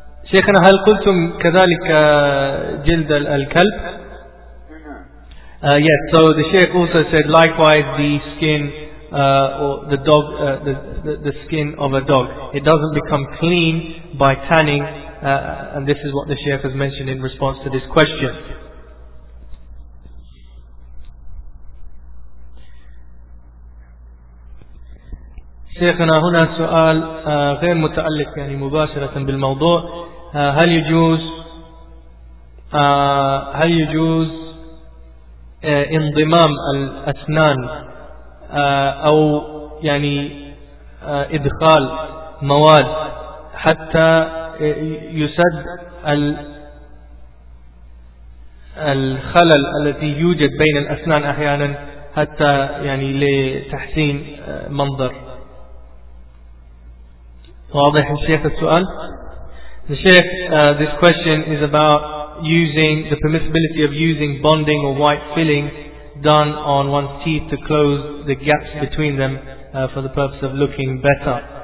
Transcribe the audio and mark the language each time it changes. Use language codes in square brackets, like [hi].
[ar] شيخنا هل قلتم كذلك جلد الكلب؟ [en] Yes. So the Sheikh also said likewise the skin or the dog the skin of a dog. It doesn't become clean by tanning, and this is what the Sheikh has mentioned in response to this question. [ar] شيخنا هنا سؤال غير متعلق يعني مباشرة بالموضوع، هل يجوز انضمام الأسنان أو يعني إدخال مواد حتى يسد الخلل الذي يوجد بين الأسنان أحيانا حتى يعني لتحسين منظر؟ واضح الشيخ السؤال. [en] The Sheikh, this question is about using the permissibility of using bonding or white filling done on one's teeth to close the gaps between them for the purpose of looking better.